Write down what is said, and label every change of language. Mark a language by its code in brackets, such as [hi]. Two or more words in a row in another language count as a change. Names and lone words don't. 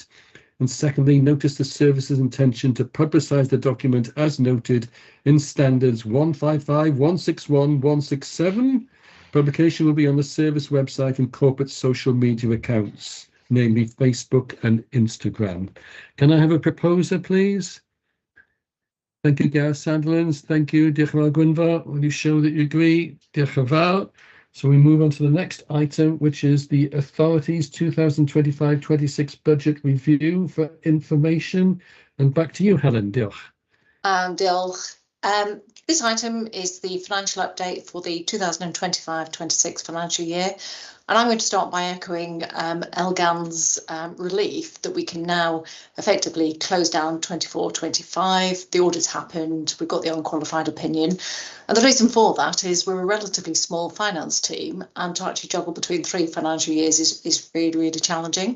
[en] And secondly, notice the service's intention to publicise the document as noted in Standards 155, 161, 167. Publication will be on the service website and corporate social media accounts, namely Facebook and Instagram. Can I have a proposer, please? Thank you, Gareth Sandlands. Thank you, [cy] Diolch yn fawr, Gwynfor. [en] Will you show that you agree? [cy] Diolch yn fawr. [en] So we move on to the next item, which is the authority's 2025-26 budget review for information. And back to you, [cy] Helen. Diolch. Diolch. [en] This item is the financial update for the 2025-26 financial year. And I'm going to start by echoing Elgan's relief that we can now effectively close down 24-25. The audit's happened, we've got the unqualified opinion. And the reason for that is we're a relatively small finance team, and to actually juggle between 3 financial years is really, really challenging.